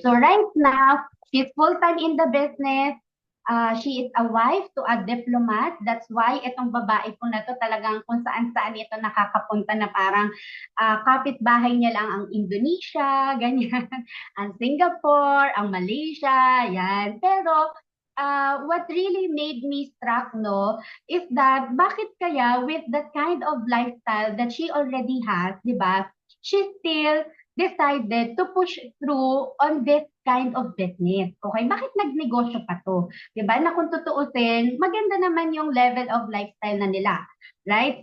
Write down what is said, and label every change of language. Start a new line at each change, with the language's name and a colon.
English: So right now, she's full-time in the business. She is a wife to a diplomat. That's why
Filipino: itong babae po na to talagang kung saan-saan ito nakakapunta na parang kapitbahay niya lang ang Indonesia, ganyan, ang Singapore, ang Malaysia, yan. Pero
English: what really made me struck, no, is that
Filipino: bakit kaya
English: with that kind of lifestyle that she already has,
Filipino: di ba,
English: she still decided to push through on this kind of business.
Filipino: Okay, bakit nagnegosyo pa to? Di ba, na kung tutuusin, maganda naman yung
English: level of lifestyle
Filipino: na nila.
English: Right?